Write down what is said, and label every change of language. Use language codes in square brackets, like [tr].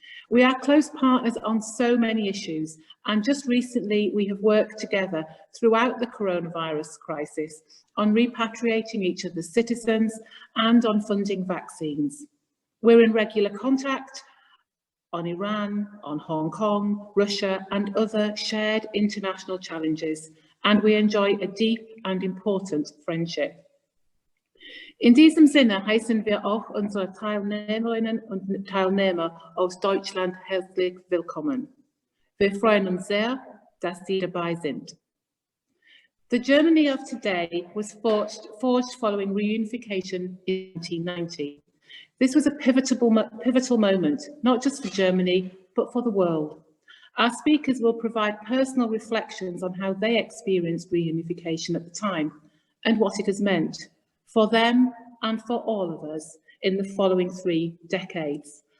[en] We are close partners on so many issues, and just recently we have worked together throughout the coronavirus crisis on repatriating each other's citizens and on funding vaccines. We're in regular contact on Iran, on Hong Kong, Russia and other shared international challenges, and we enjoy a deep and important friendship. [de] In diesem Sinne heißen wir auch unsere Teilnehmerinnen und Teilnehmer aus Deutschland herzlich willkommen. Wir freuen uns sehr, dass Sie dabei sind. [en] The Germany of today was forged following reunification in 1990. This was a pivotal moment, not just for Germany, but for the world. Our speakers will provide personal reflections on how they experienced reunification at the time and what it has meant for them and for all of us in the following 3 decades.